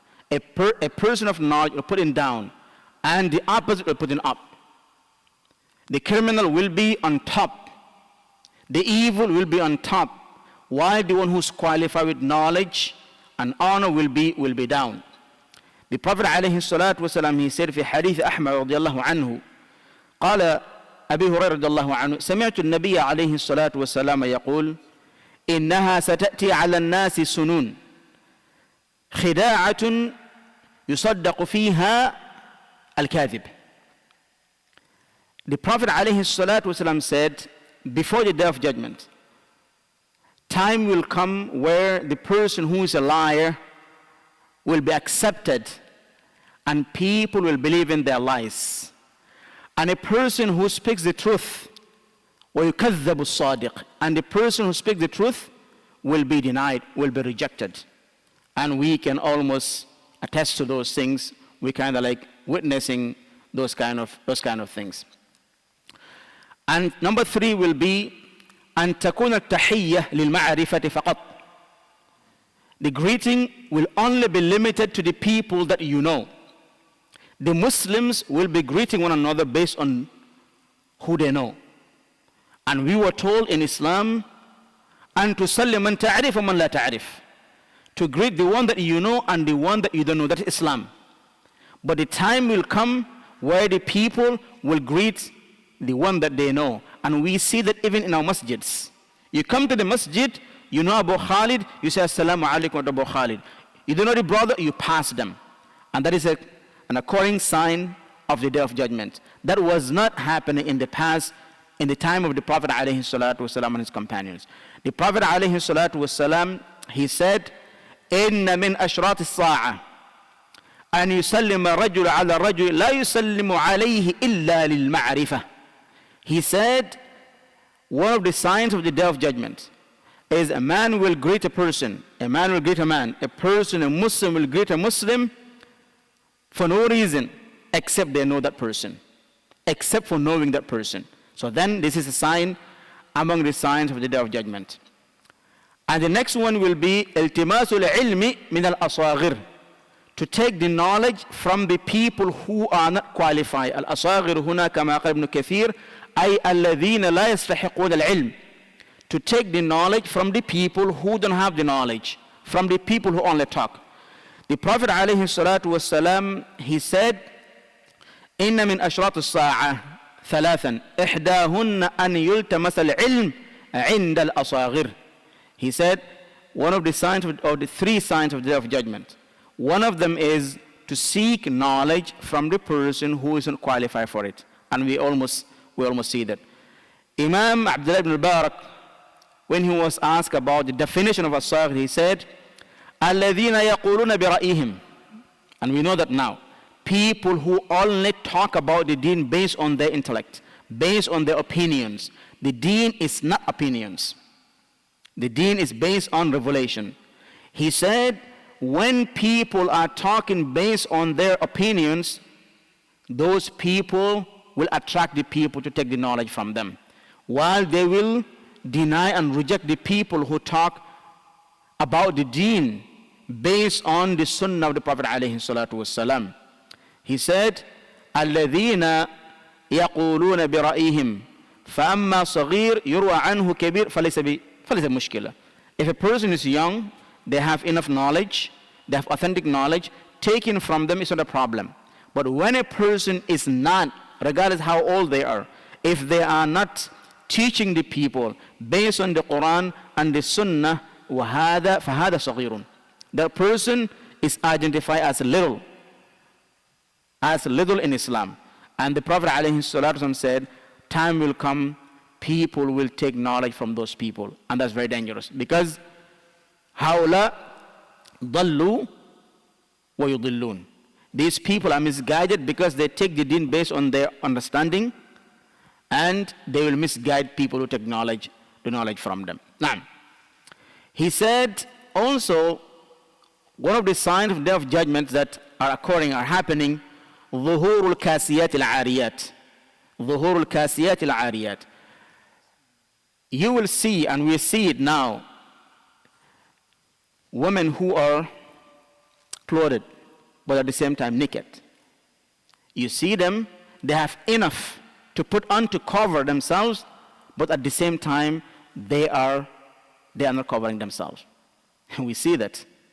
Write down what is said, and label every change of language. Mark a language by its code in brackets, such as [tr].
[en] A person of knowledge will put him down. And the opposite will put him up. The criminal will be on top. The evil will be on top. While the one who's qualified with knowledge and honor will be down. The Prophet ﷺ, he said [ar] في حديث أحمد رضي الله عنه قال أبي هريرة رضي الله عنه سمعت النبي عليه الصلاة والسلام يقول إنها ستأتي على الناس سنون خداعة يصدق فيها الكاذب. [en] The Prophet ﷺ said, before the day of judgment, time will come where the person who is a liar will be accepted and people will believe in their lies. And a person who speaks the truth, [ar] وَيُكَذَّبُ الصَّادِقِ, [en] and the person who speaks the truth will be denied, will be rejected. And we can almost attest to those things. We kind of like witnessing those kind of things. And number 3 will be [ar] أن تكون التحية للمعرفة فقط. [en] The greeting will only be limited to the people that you know. The Muslims will be greeting one another based on who they know. And we were told in Islam, [ar] أن تسلم من تعرف ومن لا تعرف. [en] To greet the one that you know and the one that you don't know. That is Islam. But the time will come where the people will greet the one that they know. And we see that even in our masjids. You come to the masjid, you know Abu Khalid, you say Assalamu alaikum Abu Khalid. You don't know the brother, you pass them. And that is an according sign of the day of judgment. That was not happening in the past, in the time of the Prophet ﷺ and his companions. The Prophet ﷺ, he said, [ar] إِنَّ مِنْ أَشْرَاطِ السَّاعَةِ أَنْ يُسَلِّمَ الرَّجُلُ عَلَى الرَّجُلِ لَا يُسَلِّمُ عَلَيْهِ إِلَّا لِلْمَعْرِفَةِ. [en] He said, one of the signs of the day of judgment is a man will greet a person, a man will greet a man, a person, a Muslim will greet a Muslim for no reason except they know that person, except for knowing that person. So then this is a sign among the signs of the day of judgment. And the next one will be [ar] التماس العلم من الأصاغر, [en] to take the knowledge from the people who are not qualified. [ar] الأصاغر هنا كما قال ابن كثير أي الذين لا يستحقون العلم. [en] To take the knowledge from the people who don't have the knowledge, from the people who only talk. The Prophet ﷺ, he said, [ar] إن من أشراط الساعة ثلاثا إحداهن أن يلتمس العلم عند الأصاغر. [en] He said, one of the signs of the 3 signs of the day of judgment, one of them is to seek knowledge from the person who isn't qualified for it. And we almost see that. Imam Abdullah ibn Mubarak, when he was asked about the definition of as-saghir, he said, [ar] الَّذِينَ يَقُولُونَ بِرَأِيهِمْ. [en] And we know that now. People who only talk about the deen based on their intellect, based on their opinions. The deen is not opinions. The deen is based on revelation. He said, when people are talking based on their opinions, those people will attract the people to take the knowledge from them, while they will deny and reject the people who talk about the deen based on the sunnah of the Prophet ﷺ. He said, [ar] الَّذِينَ يَقُولُونَ بِرَأِيهِمْ فَأَمَّا صَغِيرٌ يُرْوَى عَنْهُ كَبِيرٌ فَلَيْسَ مُشْكِلَةٌ. [en] If a person is young, they have enough knowledge, they have authentic knowledge, taken from them is not a problem. But when a person is not, regardless how old they are, if they are not teaching the people based on the Quran and the Sunnah, [ar] فَهَذَا صَغِيرٌ. [en] That person is identified as little in Islam. And the Prophet ﷺ said, time will come, people will take knowledge from those people. And that's very dangerous. Because [ar] هَؤُلَاء ضَلُّوا وَيُضِلُّونَ. [en] These people are misguided because they take the deen based on their understanding, and they will misguide people who take the knowledge from them. Now, he said also, one of the signs of the day of judgment that are occurring, are happening, [ar] ظهور الكاسيات العاريات. ظهور الكاسيات العاريات. [en] You will see, and we see it now, women who are clothed, but at the same time naked. You see them, they have enough to put on to cover themselves, but at the same time, they are not covering themselves. And we see that.